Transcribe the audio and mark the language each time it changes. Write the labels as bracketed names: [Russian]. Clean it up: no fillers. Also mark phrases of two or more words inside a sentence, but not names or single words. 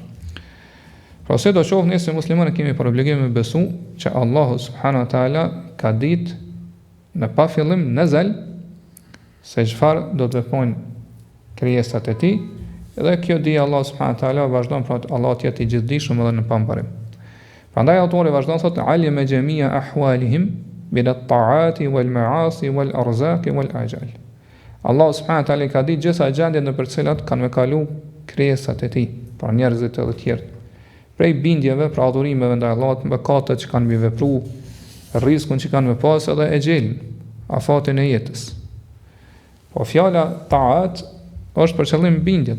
[Albanian] Pra se do qoftë ne si muslimanë kemi për obligim me besu që Allahu [Arabic] سبحانه وتعالى [Albanian] ka ditë në pa fillim nëzel se çfarë do të veprojnë krijesat e tij, dhe kjo di Allah [Arabic] سبحانه وتعالى [Albanian] vazhdon pra Allah të jetë i gjithdijshëm edhe në pambarim. Prandaj autori vazhdon thotë [Arabic] علم جميع أحوالهم من الطاعات والمعاصي والأرزاق والآجال. [Albanian] Allah [Arabic] سبحانه وتعالى [Albanian] ka ditë gjitha gjendjet në për cilat kanë me kalu krijesat e tij, pra njerëzit edhe të tjerë. Prej bindjeve, pra adhurimeve ndaj Allahut, mëkatet që kanë vepruar, rrezikun që kanë me pas edhe e gjelin, afatin e jetës. Po fjala ta'at është për qëllim bindjet.